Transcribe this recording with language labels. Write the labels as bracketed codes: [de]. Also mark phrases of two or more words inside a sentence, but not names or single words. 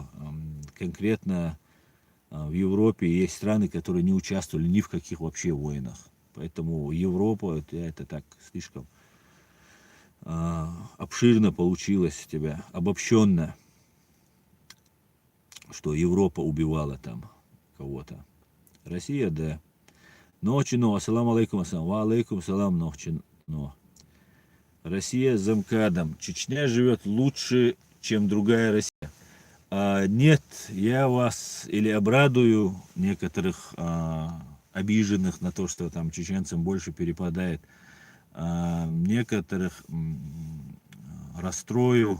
[ru] Конкретно в Европе есть страны, которые не участвовали ни в каких вообще войнах. Поэтому Европа, это так слишком обширно получилось у тебя, обобщенно. что Европа убивала там кого-то. Россия, да. Ночи, но, [ar] السلام عليكم، السلام، وعليكم السلام, [ru] ночи, но. Россия за МКАДом. Чечня живет лучше, чем другая Россия. Нет, я вас или обрадую некоторых обиженных на то, что там чеченцам больше перепадает, некоторых расстрою.